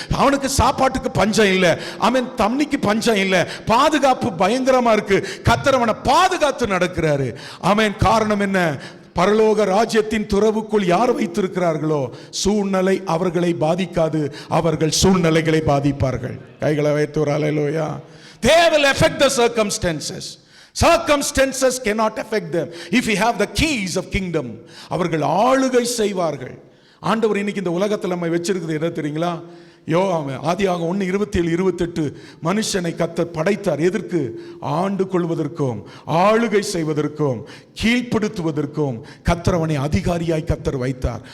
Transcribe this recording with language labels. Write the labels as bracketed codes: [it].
[ta] அவனுக்கு சாப்பாட்டுக்கு பஞ்சம் இல்ல, ஆமென், தண்ணிக்கு பஞ்சம் இல்ல, பாதுகாப்பு பயங்கரமா இருக்கு. கர்த்தர் அவனை பாதுகாத்து நடக்கிறாரு. ஆமென். காரணம் என்ன? பரலோக ராஜ்யத்தின் துறவுக்குள் யார் வைத்திருக்கிறார்களோ சூழ்நிலை அவர்களை பாதிக்காது, அவர்கள் சூழ்நிலைகளை பாதிப்பார்கள். கைகளை வைத்து ஒரு அல்லேலூயா. [en] They will affect the circumstances. Circumstances cannot affect them if we have the keys of kingdom. [ta] அவர்கள் ஆளுகை செய்வார்கள். ஆண்டவர் இன்னைக்கு இந்த உலகத்தில் நம்ம வச்சிருக்கிறது என்ன தெரியுங்களா? ஆதியாகமம் 1:27-28 மனுஷனை கர்த்தர் படைத்தார். எதற்கு? ஆண்டு கொள்வதற்கும் ஆளுகை செய்வதற்கும் கீழ்ப்படுத்துவதற்கும் கர்த்தர் அவனை அதிகாரியாய் கர்த்தர் வைத்தார்.